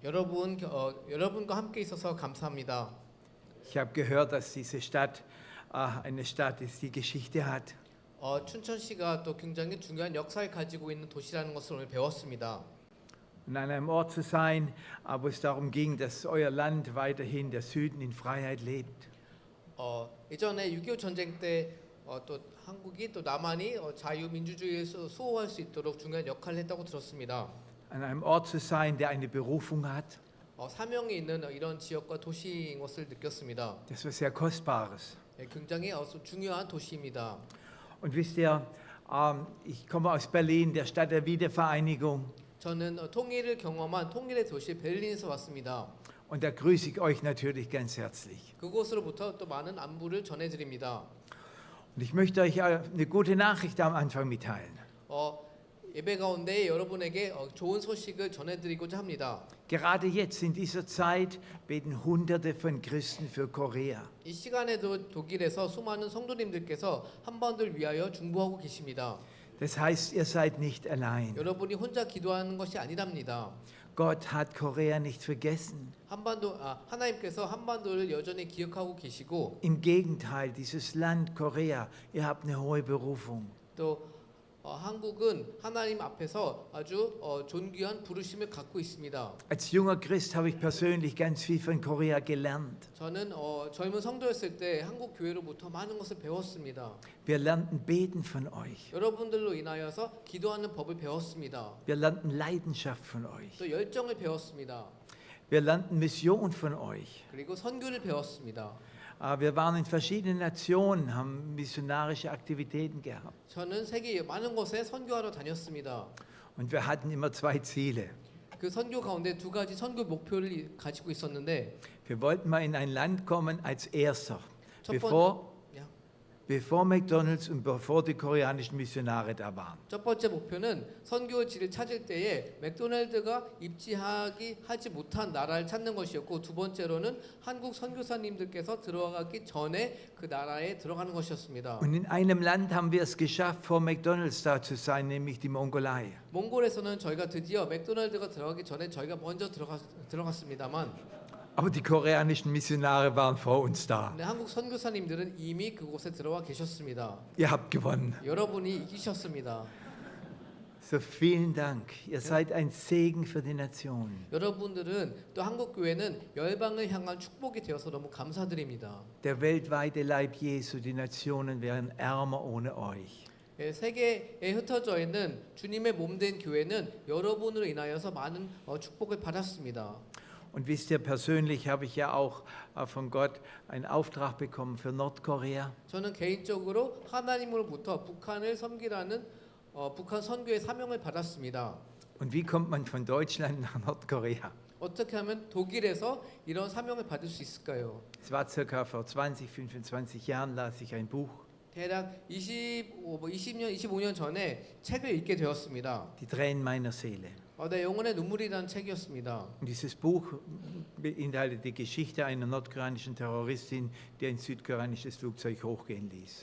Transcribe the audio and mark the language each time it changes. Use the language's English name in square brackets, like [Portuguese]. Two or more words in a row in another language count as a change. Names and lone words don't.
[Korean] 여러분과 함께 있어서 감사합니다. [German] Ich habe gehört, dass diese Stadt eine Stadt ist, die Geschichte hat. [Korean] 춘천시가 또 굉장히 중요한 역사를 가지고 있는 도시라는 것을 오늘 배웠습니다. [German] Und an einem Ort zu sein, wo es darum ging, dass euer Land weiterhin, der Süden, in Freiheit lebt. [Korean] 예전에 6.25 전쟁 때 또 한국이 또 남한이 자유민주주의에서 수호할 수 있도록 중요한 역할을 했다고 들었습니다. [German] An einem Ort zu sein, der eine Berufung hat. [Korean] 사명이 있는 이런 지역과 도시인 것을 느꼈습니다. [German] Das war sehr Kostbares. [Korean] 굉장히 중요한 도시입니다. [German] Und wisst ihr, ich komme aus Berlin, der Stadt der Wiedervereinigung. [Korean] 저는 통일을 경험한 통일의 도시 베를린에서 왔습니다. [German] Und da grüße ich euch natürlich ganz herzlich. [Korean] 그곳으로부터 또 많은 안부를 전해드립니다. [German] Und ich möchte euch eine gute Nachricht am Anfang mitteilen. [Korean] 예배 가운데 여러분에게 좋은 소식을 전해드리고자 합니다. [German] Gerade jetzt in dieser Zeit beten Hunderte von Christen für Korea. [Korean] 이 시간에도 독일에서 수많은 성도님들께서 한반도를 위하여 중보하고 계십니다. [German] Das heißt, ihr seid nicht allein. [Korean] 여러분이 혼자 기도하는 것이 아니랍니다. [German] Gott hat Korea nicht vergessen. [Korean] 하나님께서 한반도를 여전히 기억하고 계시고, [German] Im Gegenteil, dieses Land Korea, ihr habt eine hohe Berufung. [Korean] 또 한국은 하나님 앞에서 아주 존귀한 부르심을 갖고 있습니다. [German] Als junger Christ habe ich persönlich ganz viel von Korea gelernt. [Korean] 저는 젊은 성도였을 때 한국 교회로부터 많은 것을 배웠습니다. [German] Wir lernten beten von euch. [Korean] 여러분들로 인하여서 기도하는 법을 배웠습니다. [German] Wir lernten Leidenschaft von euch. [Korean] 또 열정을 배웠습니다. [German] Wir lernten Mission von euch. [Korean] 그리고 선교를 배웠습니다. [German] Wir waren in verschiedenen Nationen, haben missionarische Aktivitäten gehabt. [Korean] 저는 세계 많은 곳에 선교하러 다녔습니다. [German] Und wir hatten immer zwei Ziele. [Korean] 그 선교 가운데 두 가지 선교 목표를 가지고 있었는데, [German] Wir wollten mal in ein Land kommen als Erster, [Korean] 첫 [German] bevor McDonald's und bevor die koreanischen Missionare da waren. [Korean] 첫 번째 목표는 선교지를 찾을 때에 맥도날드가 하지 못한 나라를 찾는 것이었고, 두 번째로는 한국 선교사님들께서 들어가기 전에 그 나라에 들어가는 것이었습니다. [German] Und in einem Land haben wir es geschafft, vor McDonald's da zu sein, nämlich die Mongolei. [Korean] 몽골에서는 저희가 드디어 맥도날드가 들어가기 전에 저희가 먼저 들어갔습니다만, [German] Aber die koreanischen Missionare waren vor uns da. [Korean] 근데 한국 선교사님들은 이미 그곳에 들어와 계셨습니다. [German] Ihr habt gewonnen. [Korean] 여러분이 이기셨습니다. [German] So vielen Dank. Ihr seid ein Segen für die Nationen. [Korean] 여러분들은 또 한국 교회는 열방을 향한 축복이 되어서 너무 감사드립니다. [German] Der weltweite Leib Jesu, die Nationen wären ärmer ohne euch. [Korean] 예, 세계에 흩어져 있는 주님의 몸된 교회는 여러분으로 인하여서 많은 축복을 받았습니다. [German] Und wisst ihr, persönlich habe ich ja auch von Gott einen Auftrag bekommen für Nordkorea. [Korean] 저는 개인적으로 하나님으로부터 북한을 섬기라는 북한 선교의 사명을 받았습니다. [German] Und wie kommt man von Deutschland nach Nordkorea? [Korean] 어떻게 하면 독일에서 이런 사명을 받을 수 있을까요? [German] Es war circa vor 20, 25 Jahren, las ich ein Buch, [Korean] 대략 20년, 25년 전에 책을 읽게 되었습니다. [German] Die Tränen meiner Seele. [Korean] 내 영혼의 눈물이라는 책이었습니다. [German] Und dieses Buch beinhaltet die Geschichte einer nordkoreanischen Terroristin, die ein südkoreanisches Flugzeug hochgehen ließ.